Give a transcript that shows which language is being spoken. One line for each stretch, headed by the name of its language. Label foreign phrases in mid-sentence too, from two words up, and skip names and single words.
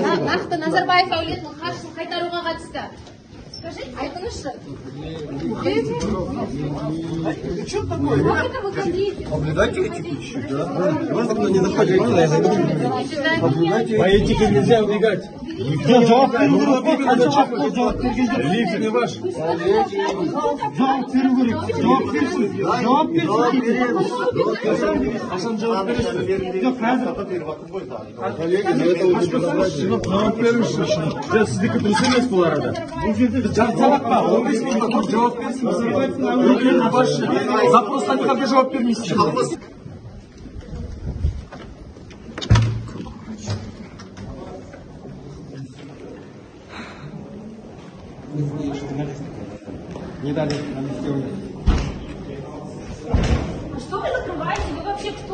Kazakh: нақты Назарбаев әулетінің қаржысын қайтаруға қатысты скажите, айтыңызшы.
Russian: Что такое? Как это вы хотите? Соблюдайте этику чуть-чуть, да? Можно кто не заходит, я зайду. По этике нельзя убегать.
Kazakh: Жауап беру керек.
Russian: Лифт не ваш.
Kazakh: Жауап беру керек. Жауап берсін. Жауап берсін. Қашан жауап бересіз? Жоқ, қазір. Жауап беріңізші. Сіздікі дұрыс емес бұл арада. Бұл жерде Жарты па, 15 минут жауап берсін. Өкілетті басшы. Запростан қалды жауап бермейсіз.
Russian: Не дали нам Что вы закрываете? Вы вообще кто?